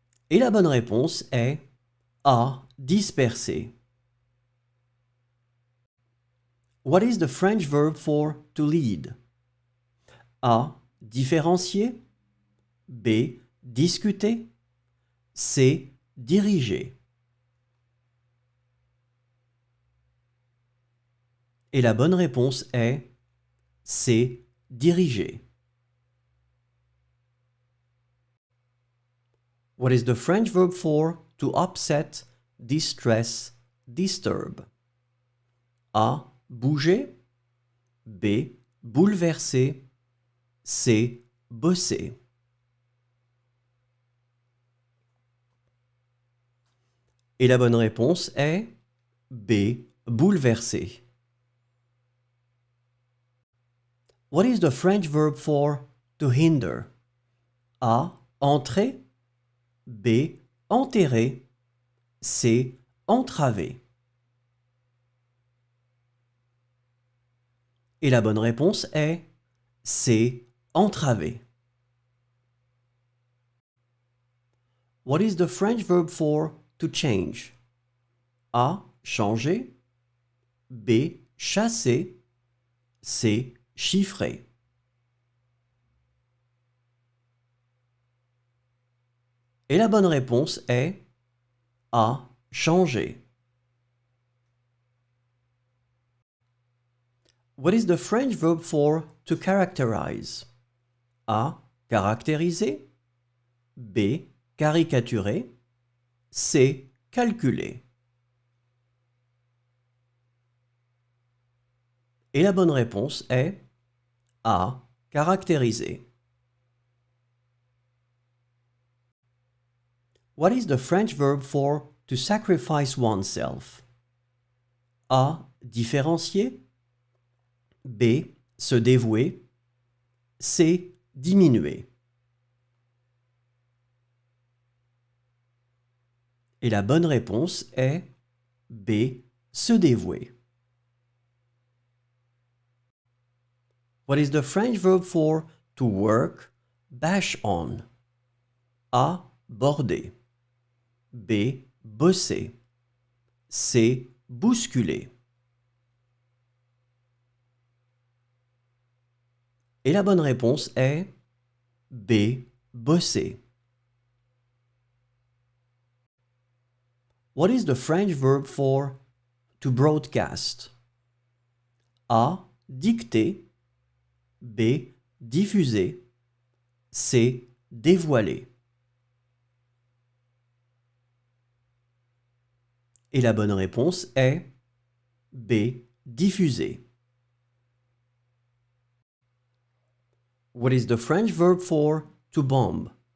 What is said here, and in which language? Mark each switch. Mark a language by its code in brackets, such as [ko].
[fr] Et la bonne réponse est A. Disperser. [en] What is the French verb for to lead? [fr] A. Différencier. B. Discuter. C. Diriger. Et la bonne réponse est C. Diriger. [en] What is the French verb for to upset, distress, disturb? [fr] A. Bouger. B. Bouleverser. C. Bosser. Et la bonne réponse est B. Bouleverser. [en] What is the French verb for to hinder? [fr] A. Entrer. B. Enterrer. C. Entraver. Et la bonne réponse est C. Entraver. [en] What is the French verb for to change? [fr] A. Changer. B. Chasser. C. Chiffrer. Et la bonne réponse est A. Changer. [en] What is the French verb for to characterize? [fr] A. Caractériser. B. Caricaturer. C. Calculer. Et la bonne réponse est A. Caractériser. [en] What is the French verb for to sacrifice oneself? [fr] A. Différencier. B. Se dévouer. C. Diminuer. Et la bonne réponse est B. Se dévouer. [en] What is the French verb for to work, bash on? [fr] A. Border. B. Bosser. C. Bousculer. Et la bonne réponse est B. Bosser. [en] What is the French verb for to broadcast? [fr] A. Dicter. B. Diffuser. C. Dévoiler. Et la bonne réponse est B. Diffuser. [en] What is the French verb for to bomb?